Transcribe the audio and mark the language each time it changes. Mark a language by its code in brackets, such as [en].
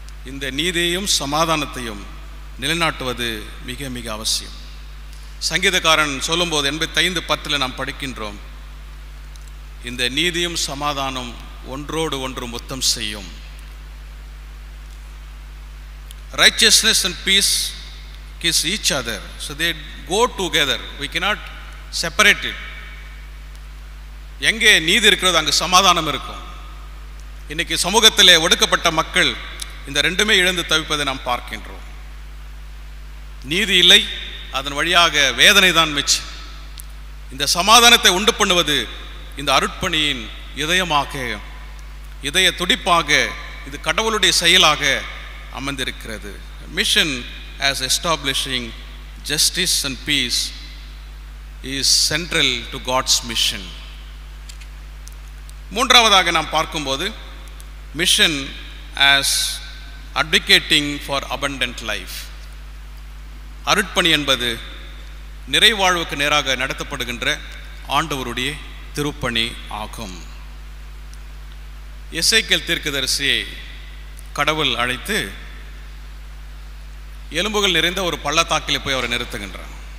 [ta] இந்த நீதியையும் சமாதானத்தையும் நிலைநாட்டுவது மிக மிக அவசியம். சங்கீதக்காரன் சொல்லும்போது 85:10 நாம் படிக்கின்றோம், இந்த நீதியும் சமாதானம் ஒன்றோடு ஒன்று முத்தம் செய்யும். [en] Righteousness and peace kiss each other, so they go together. We cannot separate it. [ta] எங்கே நீதி இருக்கிறது அங்கு சமாதானம் இருக்கும். இன்னைக்கு சமூகத்திலே ஒடுக்கப்பட்ட மக்கள் இந்த ரெண்டுமே இழந்து தவிப்பதை நாம் பார்க்கின்றோம். நீதி இல்லை, அதன் வழியாக வேதனை தான் மிச்சம். இந்த சமாதானத்தை உண்டு பண்ணுவது இந்த அருட்பணியின் இதயமாக, இதய துடிப்பாக, இது கடவுளுடைய செயலாக அமர்ந்திருக்கிறது. [en] Mission as establishing justice and peace is central to God's mission. [ta] மூன்றாவதாக நாம் பார்க்கும்போது [en] Mission as advocating for abundant life. [ta] அருட்பணி என்பது நிறைவாழ்வுக்கு நேராக நடத்தப்படுகின்ற ஆண்டவருடைய திருப்பணி ஆகும். எசேக்கியேல் தீர்க்கதரிசியை கடவுள் அழைத்து எலும்புகள் நிறைந்த ஒரு பள்ளத்தாக்கில் போய் அவரை நிறுத்துகின்றார்.